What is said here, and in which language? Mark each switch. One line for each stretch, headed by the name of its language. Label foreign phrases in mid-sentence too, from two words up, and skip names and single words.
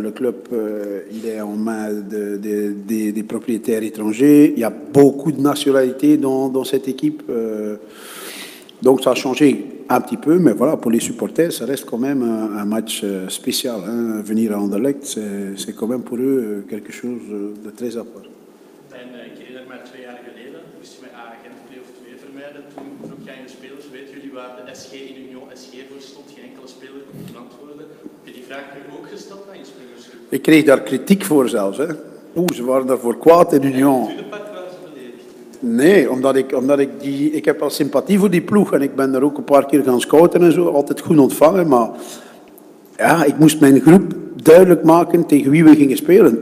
French: Le club, il est en main des propriétaires étrangers. Il y a beaucoup de nationalités dans cette équipe. Donc ça a changé un petit peu, mais voilà, pour les supporters, ça reste quand même un match spécial. Hein. Venir à Anderlecht, c'est quand même pour eux quelque chose de très à part.
Dutch: Ik herinner me 2 jaar geleden, moest je met Agent play of 2 vermijden. Toen vroeg jij aan de spelers, weet jullie waar de SG in Union SG voor stond? Geen enkele speler kon antwoorden. Heb je die vraag nu ook gesteld aan je spelersgroep? Ik kreeg daar kritiek voor zelfs. Hè. Ze waren daarvoor kwaad in Union. Nee, omdat ik heb al sympathie voor die ploeg en ik ben daar ook een paar keer gaan scouten en zo, altijd goed ontvangen, maar ja, ik moest mijn groep duidelijk maken tegen wie we gingen spelen.